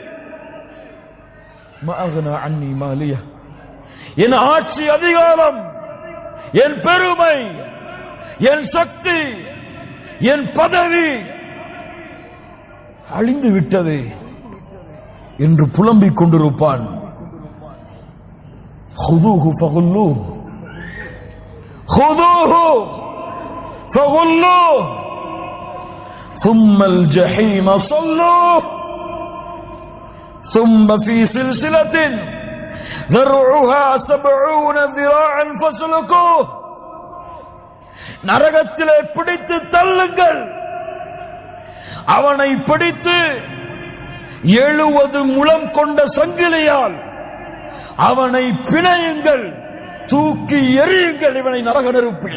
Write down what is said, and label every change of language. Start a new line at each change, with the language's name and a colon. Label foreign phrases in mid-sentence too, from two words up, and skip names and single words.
Arabic: ما أغنى عني ماليه,
Tamil: என் ஆட்சி அதிகாரம், என் பெருமை, என் சக்தி, என் பதவி அழிந்து விட்டது என்று புலம்பிக் கொண்டிருப்பான்.
Arabic: خذوه فغلوه خذوه فغلوه ثم الجحيم صلوه ثم في سلسلة ذرعها 70 ذراعا فاسلكوه.
Tamil: நரகத்திலே பிடித்து தள்ளுங்கள், அவனை பிடித்து 70 முழம் கொண்ட சங்கிலியால் அவனை பிணையுங்கள், தூக்கி எறியுங்கள் இவனை நரக நெருப்பில்.